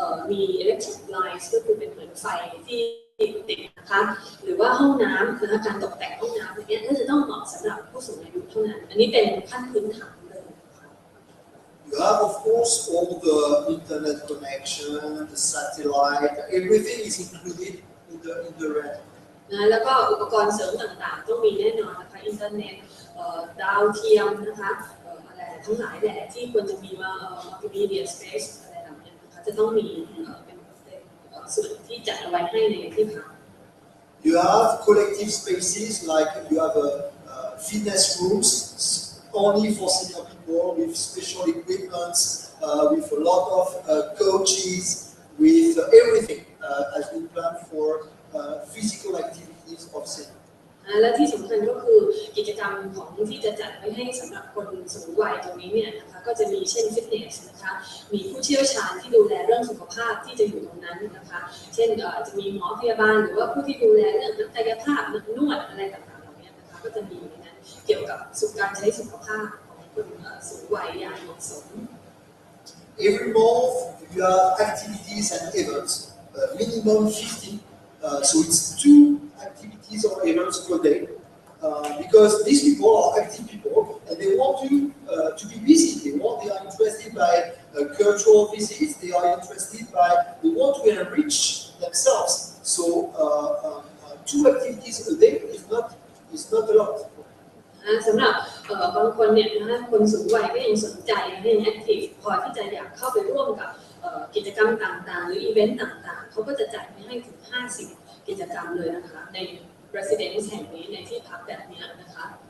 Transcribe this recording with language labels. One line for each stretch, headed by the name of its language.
Thai: มี
English: electric lines
Thai: ก็คือเป็นเหมือนไฟที่ติดนะคะหรือว่าห้องน้ำคือการตกแต่งห้องน้ำอย่างเงี้ยก็จะต้องเหมาะสำหรับผู้สูงอายุเท่านั้นอันนี้เป็นขั้นพื้นฐานเลย
English: You have, of course, all the internet connection, the satellite, everything is included in the rent.
Thai: นะแล้วก็อุปกรณ์เสริมต่างๆต้องมีแน่นอนนะคะอินเทอร์เน็ตดาวเทียมนะคะอะไรทั้งหลายแหละที่ควรจะมีว่า
English: multimedia space
Thai: อะไรแบบนี้นะคะจะต้องมีเป็นส่วนที่จัดเอาไว้ให้ในที่พัก
English: You have collective spaces like you have fitness rooms only for senior people with special equipment, with a lot of coaches, with everything has been planned for physical activities of senior.
Thai: และที่สำคัญก็คือกิจกรรมของที่จะจัดไว้ให้สำหรับคนสูงวัยตรงนี้เนี่ยนะคะก็จะมีเช่นฟิตเนสนะคะมีผู้เชี่ยวชาญที่ดูแลเรื่องสุขภาพที่จะอยู่ตรงนั้นนะคะเช่นจะมีหมอพยาบาลหรือว่าผู้ที่ดูแลเรื่องนักกายภาพนักนวดอะไรต่างๆเหล่านี้นะคะก็จะมีในนั้นเกี่ยวกับการใช้สุขภาพของคนสูงวัยอย่างเหมาะสม
English: Every month you have activities and events, minimum 50. So it's 2 activities or events per day. Because these people are active people and they want to be busy. They are interested by cultural visits. They are interested by. They want to enrich themselves. So 2 activities a day is not a lot.
Thai: สำหรับบางคนเนี่ยนะคะคนสูงวัยก็ยังสนใจยังแอคทีฟพอที่จะอยากเข้าไปร่วมกับกิจกรรมต่างๆหรืออีเวนต์ต่างๆเขาก็จะจัดให้ถึง50 กิจกรรมเลยนะคะใน residence แห่งนี้ในที่พักแบบนี้นะคะ